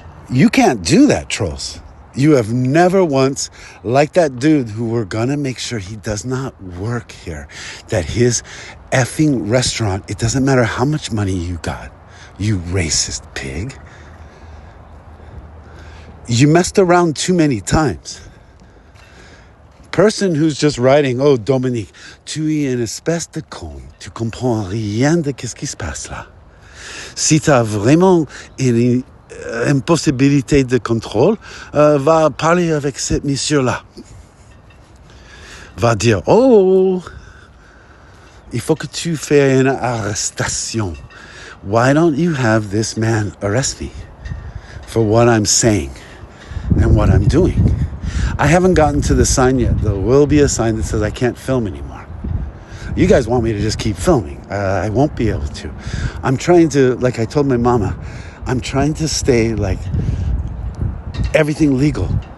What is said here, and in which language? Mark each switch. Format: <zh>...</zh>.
<en>You can't do that, trolls. You have never once, like that dude who we're gonna make sure he does not work here, that his effing restaurant, it doesn't matter how much money you got, you racist pig. You messed around too many times. Person who's just writing, oh,</en> <fr>Dominique, tu es une espèce de con, tu comprends rien de qu'est-ce qui se passe là. Si tu as vraiment une impossibilité de contrôle, va parler avec ce monsieur-là. Va dire, oh, il faut que tu fasses une arrestation.</fr> <en>Why don't you have this man arrest me for what I'm saying and what I'm doing? I haven't gotten to the sign yet. There will be a sign that says I can't film anymore. You guys want me to just keep filming. I won't be able to. I'm trying to, like I told my mama, I'm trying to stay like everything legal.</en>